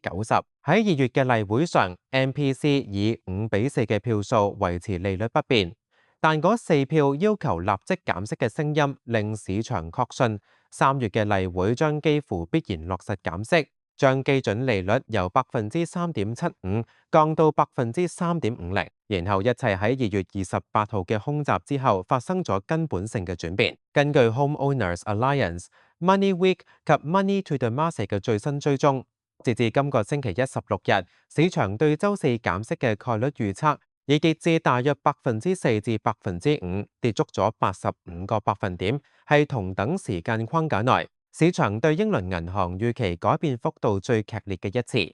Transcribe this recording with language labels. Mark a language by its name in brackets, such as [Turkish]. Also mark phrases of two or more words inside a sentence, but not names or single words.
[Cantonese] 喺2月嘅例會上 ，MPC 以5-4嘅票數維持利率不變，但嗰4票要求立即減息嘅聲音，令市場確信3月嘅例會將幾乎必然落實減息，將基準利率由3.75%降到3.50%，然後一切喺2月28號嘅空襲之後發生咗根本性嘅轉變。根據 Homeowners Alliance、Money Week 及 Money to the Market 嘅最新追蹤，截至今個星期一16日，市場對週四減息嘅概率預測已跌至大約4%至5%，跌足咗85個百分點，係同等時間框架內市場對英倫銀行預期改變幅度最劇烈嘅一次。